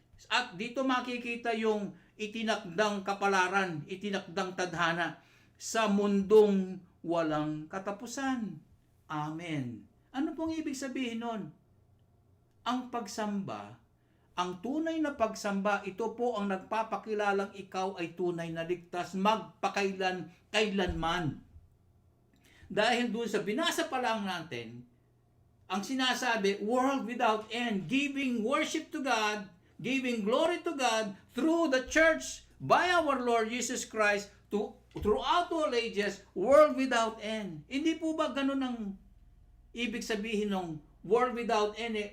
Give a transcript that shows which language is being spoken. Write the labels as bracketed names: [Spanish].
[Filipino] At dito makikita yung itinakdang kapalaran, itinakdang tadhana sa mundong walang katapusan. Amen. Ano pong ibig sabihin nun? Ang pagsamba, ang tunay na pagsamba, ito po ang nagpapakilalang ikaw ay tunay na ligtas kailanman. Dahil doon sa binasa pa lang natin, ang sinasabi, [English] world without end, giving worship to God, giving glory to God through the church by our Lord Jesus Christ throughout all ages, world without end. [Filipino] Hindi po ba ganun ang ibig sabihin ng [English] world without end?